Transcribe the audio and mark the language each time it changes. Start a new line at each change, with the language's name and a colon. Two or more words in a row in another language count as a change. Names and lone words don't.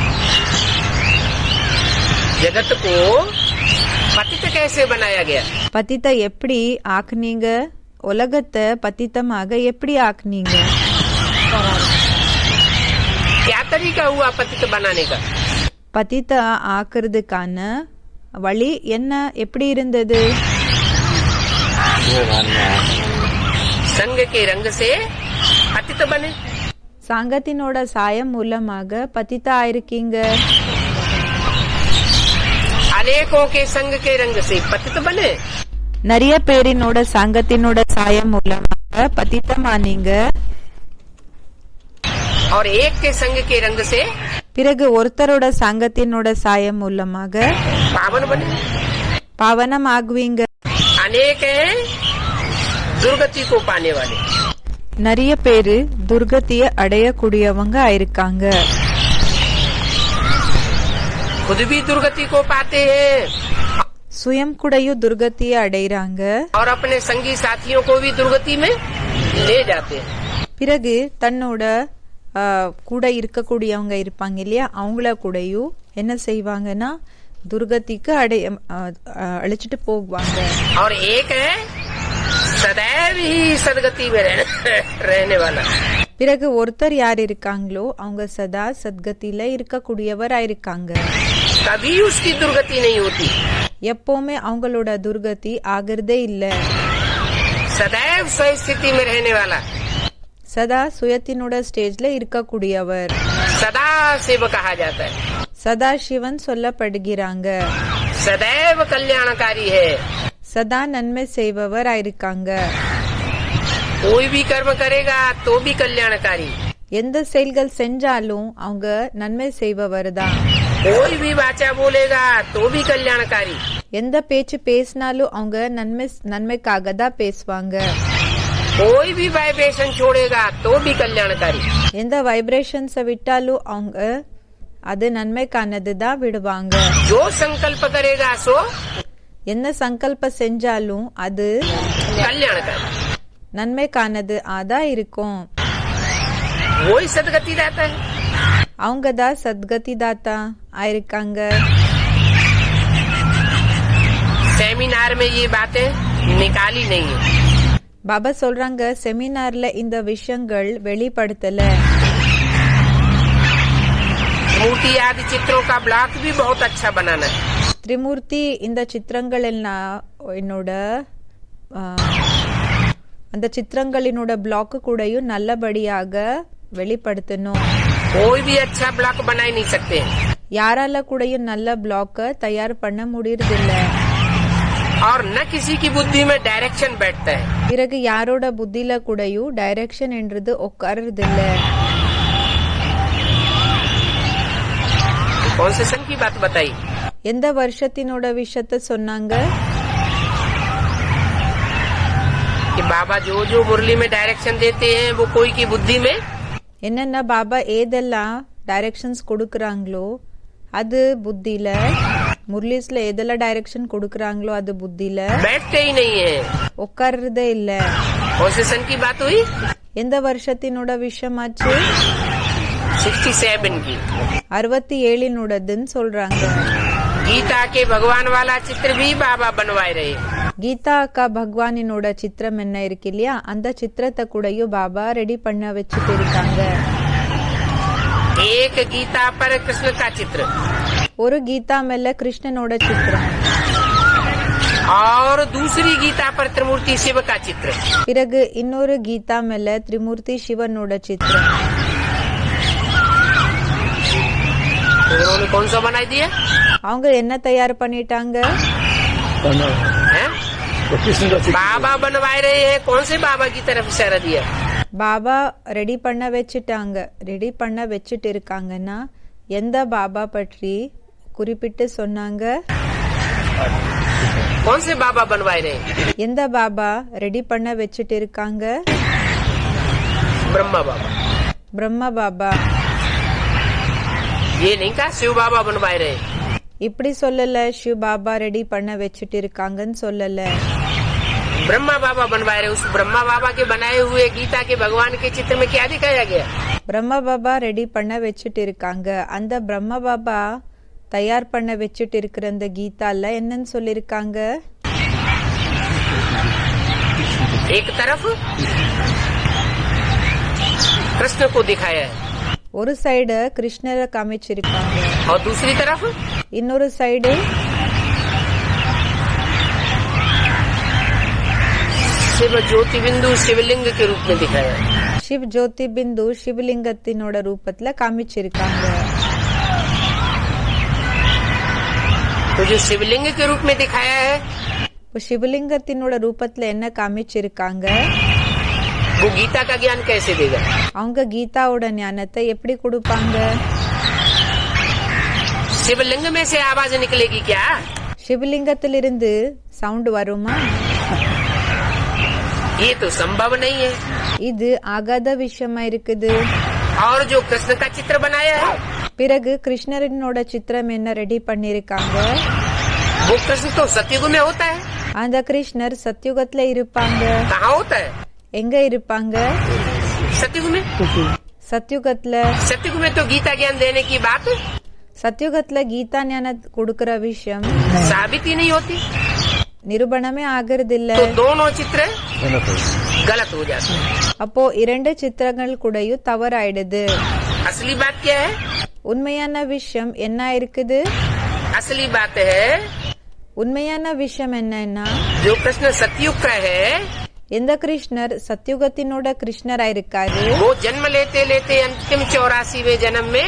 Hindi: जगत को पतित कैसे बनाया गया?
Tamil: பதித்த எப்படி ஆக்குனீங்க? உலகத்தை பதித்தமாக எப்படி ஆக்குனீங்க?
Hindi: क्या तरीका हुआ पतित बनाने का?
Tamil: பதித்த ஆக்குறதுக்கான வழி என்ன, எப்படி இருந்தது?
Hindi: संग के रंग से पतित बने।
Tamil: சங்கத்தினோட சாயம் மூலமாக பதித்த ஆயிருக்கீங்க.
Hindi: अनेकों के संग के रंग से पतित बने।
Tamil: நிறைய பேரினோட சங்கத்தினோட சாயம் மூலமாக பதித்தமானீங்க.
Hindi: और एक के संग के रंग से
Tamil: பிறகு ஒருத்தரோட சங்கத்தினோட சாயம் மூலமாக
Hindi: पावन बने।
Tamil: பாவனம் ஆகுவீங்க.
Hindi: अनेक हैं दुर्गति को पाने वाले।
Tamil: நிறைய பேரு துர்கதிய அடையக்கூடியவங்க ஆயிருக்காங்க.
Hindi: खुद भी दुर्गति को पाते हैं
Tamil: சுயம் கூடயும் துர்கதிய அடைறாங்க.
Hindi: और अपने संगी साथियों को भी दुर्गति में ले जाते हैं।
Tamil: பிறகு தன்னோட கூட இருக்கக்கூடியவங்க இருப்பாங்க இல்லையா, அவங்கள கூடயும் என்ன செய்வாங்கன்னா துர்கதிக்கு அழைச்சிட்டு போவாங்க.
Hindi: और एक है सदैव ही सदगति में रहने वाला।
Tamil: பிறகு ஒருத்தர் யார் இருக்காங்களோ அவங்க சதா சத்கதியில இருக்கக்கூடியவர் ஆயிருக்காங்க.
Hindi: कभी उसकी दुर्गति नहीं होती।
Tamil: எப்பவுமே அவங்களோட துர்கதி ஆகிறதே இல்ல.
Hindi: सदैव स्व स्थिति में रहने वाला,
Tamil: சதா சுயத்தினோட ஸ்டேஜ்ல இருக்கக்கூடியவர்
Hindi: सदा शिव कहा जाता है।
Tamil: சதா சிவன் சொல்லப்படுகிறாங்க.
Hindi: सदैव कल्याणकारी है।
Tamil: சதா நன்மை செய்பவர் ஆயிருக்காங்க.
Hindi: कोई भी कर्म करेगा तो भी कल्याणकारी।
Tamil: எந்த செயல்கள் செஞ்சாலும் அவங்க நன்மை செய்பவர் தான்.
Hindi: कोई भी वाचा बोलेगा तो भी कल्याणकारी।
Tamil: எந்த பேச்சு பேசினாலும் அவங்க நன்மைக்காக தான் பேசுவாங்க.
Hindi: कोई भी वाइब्रेशन छोड़ेगा तो भी कल्याणकारी।
Tamil: எந்த வைப்ரேஷன்ஸ விட்டாலும் அவங்க அது நன்மைக்கானது தான் விடுவாங்க.
Hindi: जो संकल्प करेगा सो
Tamil: என்ன சங்கல்ப செஞ்சாலும் அது
Hindi: कल्याणकारी।
Tamil: நன்மைக்கானது ஆதான் இருக்கும்.
Hindi: वही सदगति रहता है।
Tamil: அவங்க தான் சத்கதி தாத்தா ஆயிருக்காங்க.
Hindi: सेमिनार में ये बातें निकाली नहीं है।
Tamil: பாபா சொல்றாங்க செமினார்ல இந்த விஷயங்கள் வெளிப்படுத்தல.
Hindi: त्रिमूर्ति आदि चित्रों का ब्लॉक भी बहुत अच्छा बनाना है.
Tamil: திரிமூர்த்தி இந்த சித்திரங்கள் எல்லாம் என்னோட அந்த சித்திரங்களினோட பிளாக் கூடயும் நல்லபடியாக வெளிப்படுத்தணும்.
Hindi: कोई भी अच्छा ब्लॉक बना ही नहीं सकते.
Tamil: யாரால கூடயும் நல்ல பிளாக்க தயார் பண்ண முடியறதில்ல.
Hindi: और न किसी की बुद्धि में डायरेक्शन बैठता है.
Tamil: பிறகு யாரோட புத்தியில கூடயும் டைரக்ஷன் என்றது உட்காரதில்ல.
Hindi: कौन से सन की बात बताई?
Tamil: எந்த வருஷத்தினோட விஷயத்த சொன்னாங்க?
Hindi: कि बाबा जो जो मुरली में डायरेक्शन देते हैं वो कोई की बुद्धि में
Tamil: என்னென்ன பாபா ஏதெல்லாம் டைரக்ஷன்ஸ் கொடுக்கறாங்களோ அது புத்தியில, முரளிஸ்ல எதெல்லாம் டைரக்ஷன் கொடுக்கறாங்களோ அது புத்தியில
Hindi: बैठते ही नहीं है.
Tamil: உட்கார்றதே இல்ல.
Hindi: कौन से सन की बात हुई?
Tamil: எந்த வருஷத்தினோட விஷயமாச்சு?
Hindi: 67 की.
Tamil: 67 சொல்றாங்க.
Hindi: गीता के भगवान वाला चित्र भी बाबा बनवाए रहे.
Tamil: கீதா அக்கா பகவானினோட சித்திரம் என்ன இருக்கு இல்லையா, அந்த சித்திரத்தை கூடயும் பாபா ரெடி பண்ண வச்சுட்டு இருக்காங்க.
Hindi: एक गीता पर कृष्ण का चित्र
Tamil: ஒரு கீதா மேல கிருஷ்ணனோட சித்திரம்,
Hindi: और दूसरी गीता पर त्रिमूर्ति शिव का चित्र.
Tamil: பிறகு இன்னொரு கீதா மேல திரிமூர்த்தி சிவனோட சித்திரம்.
Hindi: उन्होंने कौन सा बनाई दिया?
Tamil: அவங்க என்ன தயார் பண்ணிட்டாங்க?
Hindi: हैं? तो कृष्ण का चित्र बाबा बनवाए रहे हैं. कौन से बाबा की तरफ इशारा दिया?
Tamil: பாபா ரெடி பண்ண வச்சுட்டாங்க. ரெடி பண்ண வச்சுட்டு இருக்காங்கன்னா எந்த பாபா பற்றி குறிப்பிட்டு சொன்னாங்க?
Hindi: कौन से बाबा बनवाए रहे?
Tamil: எந்த பாபா ரெடி பண்ண வச்சுட்டு இருக்காங்க?
Hindi: ब्रह्मा बाबा.
Tamil: பிரம்மா பாபா.
Hindi: ये नहीं कहा शिव बाबा बनवाए रहे.
Tamil: இப்படி சொல்லல. சிவ பாபா ரெடி பண்ண வச்சுட்டு இருக்காங்கன்னு சொல்லல.
Hindi: ब्रह्मा बाबा बनवाए रहे. उस ब्रह्मा बाबा के बनाए हुए गीता के भगवान के चित्र में क्या दिखाया गया?
Tamil: பிரம்மா பாபா ரெடி பண்ண வச்சுட்டு இருக்காங்க. அந்த பிரம்மா பாபா தயார் பண்ண வச்சுட்டு இருக்கிற அந்த கீதால என்னன்னு சொல்லிருக்காங்க?
Hindi: एक तरफ कृष्ण को दिखाया है
Tamil: ஒரு சைடு கிருஷ்ணரை காமிச்சிருக்காங்க,
Hindi: और दूसरी तरफ
Tamil: இன்னொரு சைடு
Hindi: शिव ज्योति बिंदु शिवलिंग के रूप में दिखाया है.
Tamil: சிவ் ஜோதி பிந்து சிவலிங்கத்தினோட ரூபத்துல காமிச்சிருக்காங்க.
Hindi: तो जो शिवलिंग के रूप में दिखाया है
Tamil: இப்போ சிவலிங்கத்தினோட ரூபத்துல என்ன காமிச்சிருக்காங்க?
Hindi: वो गीता का ज्ञान कैसे देगा?
Tamil: அவங்க கீதாவோட ஞானத்தை எப்படி கொடுப்பாங்க?
Hindi: शिवलिंग में से आवाज निकलेगी क्या?
Tamil: சிவலிங்கத்திலிருந்து சவுண்ட் வருமா?
Hindi: ये तो संभव नहीं है.
Tamil: இது ஆகாத விஷயமா இருக்குது.
Hindi: और जो कृष्ण का चित्र बनाया है
Tamil: பிறகு கிருஷ்ணரினோட சித்திரம் என்ன ரெடி பண்ணிருக்காங்க?
Hindi: वो कृष्ण तो सतयुग में होता है.
Tamil: அந்த கிருஷ்ணர் சத்யுகத்துல இருப்பாங்க.
Hindi: कहाँ होता है?
Tamil: எங்க இருப்பாங்க?
Hindi: सतयुग में.
Tamil: சத்யுகத்துல.
Hindi: सतयुग में तो गीता ज्ञान देने की बात
Tamil: சத்யுகத்துல கீதா ஞானம் கொடுக்கற விஷயம்
Hindi: साबित ही नहीं होती.
Tamil: நிரூபணமே ஆகிறது இல்ல.
Hindi: तो दोनों चित्र गलत हो जाते हैं.
Tamil: அப்போ இரண்டு சித்திரங்கள் கூடயும் தவறாயிடுது.
Hindi: असली बात क्या है?
Tamil: உண்மையான விஷயம் என்ன இருக்குது?
Hindi: असली बात है
Tamil: உண்மையான விஷயம் என்னன்னா,
Hindi: जो कृष्ण सतयुग का है
Tamil: எந்த கிருஷ்ணர் சத்யுகத்தினோட கிருஷ்ணரா இருக்காரு,
Hindi: वो जन्म लेते लेते अंतिम 84वें जन्म में